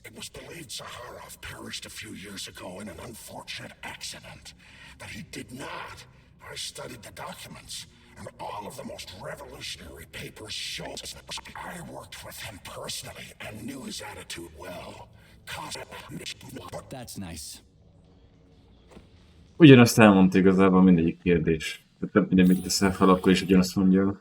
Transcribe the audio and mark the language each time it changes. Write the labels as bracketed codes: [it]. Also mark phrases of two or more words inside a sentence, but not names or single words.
[en] It was believed Zaharov perished a few years ago in an unfortunate accident. But he did not. I studied the documents, and all of the most revolutionary papers show. I worked with him personally and knew his attitude well. That's nice. [hu] Ugyanazt elmondta igazából mindegyik kérdés. Tehát mindegyik teszel fel, akkor is ugyanazt mondja.